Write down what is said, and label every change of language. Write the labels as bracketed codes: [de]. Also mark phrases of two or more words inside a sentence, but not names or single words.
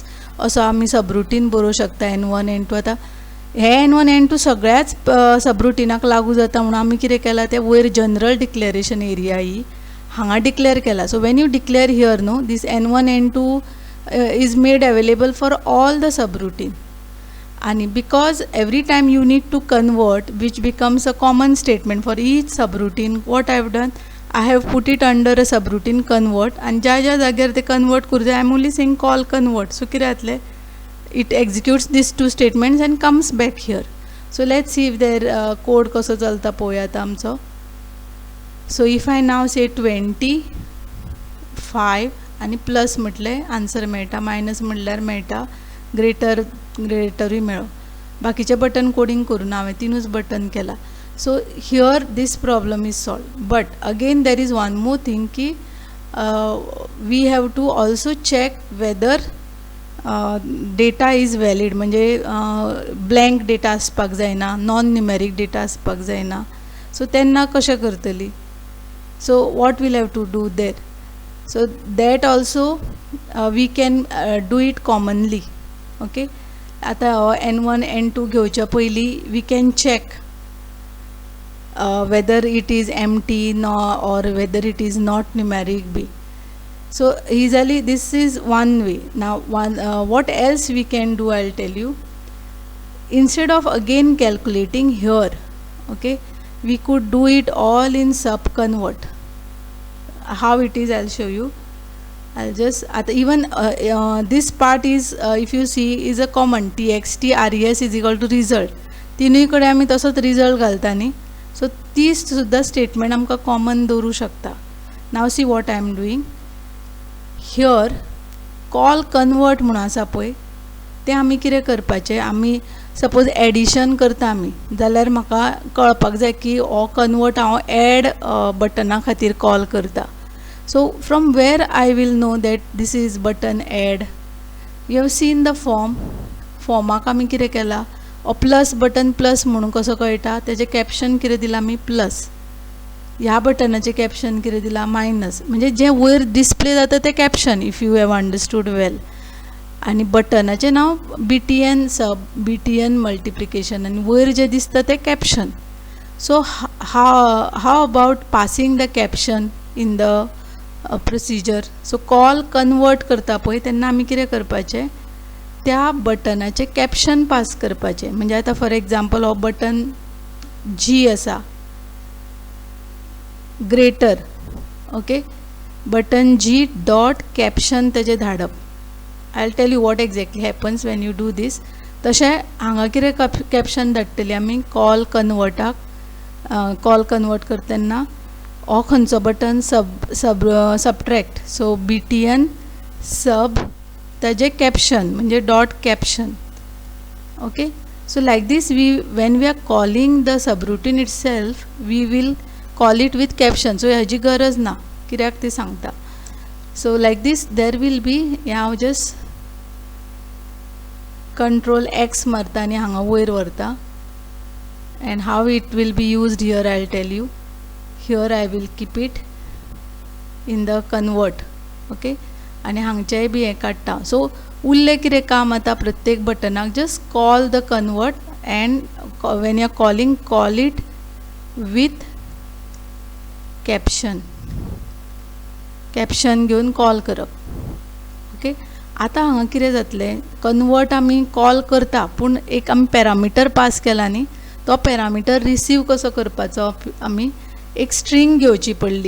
[kok] असो आमी सबरुटीन बरोवंक शकता N1 N2. आतां हे N1 N2 सगळ्याच सबरुटीनाक लागू जाता म्हणून आमी कितें केलां, ते वयर [en] general declaration area [kok] ही हांगा डिक्लेअर केला. [en] So when you declare here now, this N1 N2 is made available for all the subroutine. आणि because every time you need to convert which becomes a common statement for each subroutine, what I have done, I have put it under a subroutine convert, and [kok] ज्या जाग्यार ते कन्वर्ट करूं जाय, [en] I am only saying call convert. [kok] So कितें जातलें, [en] it executes these 2 statements and comes back here. So let's see if their code [kok] कसो चलता पळोवया आतां आमचो. [en] So if I now say [kok] 20 5 आनी प्लस म्हटलें आन्सर मेळटा, मायनस म्हटल्यार मेळटा, ग्रेटरूय मेळ्ळो. बाकीचे बटन कोडिंग करून हांवें 3च बटन केला. [en] So here this problem is solved. But again there is one more thing ki we have to also check whether data is valid. [kok] म्हणजे [en] blank data [kok] आसपाक जायना, [en] non numeric data [kok] आसपाक जायना. सो तेन्ना कशें करतली. [en] So what we'll have to do there. So that also we can do it commonly. Okay. [kok] आतां N1 N2 घेवच्या पयलीं [en] we can check whether it is empty or whether it is not numeric b. So easily this is one way. Now what else we can do, I'll tell you. Instead of again calculating here, okay, we could do it all in subconvert. How it is, I'll show you. I'll just even this part is if you see is a common txt res is equal to result. [kok] तिनूय कडे आमी तसोच रिजल्ट घालता न्ही. सो ती सुद्दां स्टेटमेंट आमकां कॉमन दवरूं शकता. [en] Now see what I am doing here. call convert [kok] म्हणून आसा पळय तें आमी कितें करपाचें. आमी सपोज एडिशन करता आमी जाल्यार म्हाका कळपाक जाय की हो कन्वर्ट हांव एड बटना खातीर कॉल करता. So from where I will know that this is button add? You have seen the form. फॉर्माक आमी कितें केला, प्लस बटन प्लस म्हणून कसो कळटा, तेजें कॅप्शन कितें दिलां आमी प्लस. ह्या बटनाचें कॅप्शन कितें दिलां मायनस. म्हणजे जें वयर डिस्प्ले जाता तें कॅप्शन, [en] If you have understood well. [kok] आनी बटनाचें नांव BTN सब, BTN मल्टिप्लिकेशन, आनी वयर जें दिसता तें कॅप्शन. [en] So how about passing the caption in the procedure. [kok] सो [en] call convert [kok] करता पळय तेन्ना आमी कितें करपाचें, त्या बटनाचें कॅप्शन पास करपाचें. म्हणजे आतां [en] for example [kok] हो बटन जी आसा, ग्रेटर, ओके, बटन जी [en] dot caption [kok] तेजें धाडप. [en] I will tell you what exactly happens when you do this. [kok] तशें हांगा कितें कॅप्शन धाडटलीं आमी कॉल कन्वर्टाक. [en] call convert [kok] करता तेन्ना हो खंयचो बटन सबट्रॅक्ट. सो BTN सब ताजें कॅप्शन म्हणजे [en] dot caption. Okay, so like this we when we are calling the subroutine it self we will call it with caption. [kok] सो हाजी गरज ना, कित्याक ते सांगता. [en] so like this there will be, [kok] हांव [en] just control X [kok] मारता आनी हांगा वयर व्हरता. [en] And how it will be used here I will tell you. Here I will keep it in the convert. Okay, [kok] आनी हांगचेय बी हें काडटा. [en] सो [kok] उरलें कितें काम आतां प्रत्येक बटनाक, [en] just call the convert and when you are calling call it with caption. [kok] कॅप्शन घेवन कॉल करप. ओके, आतां हांगा कितें जातलें, कन्वर्ट आमी कॉल करता पूण एक आमी पॅरामिटर पास केला न्ही, तो पॅरामिटर रिसीव कसो करपाचो आमी एक स्ट्रिंग घेवची पडली.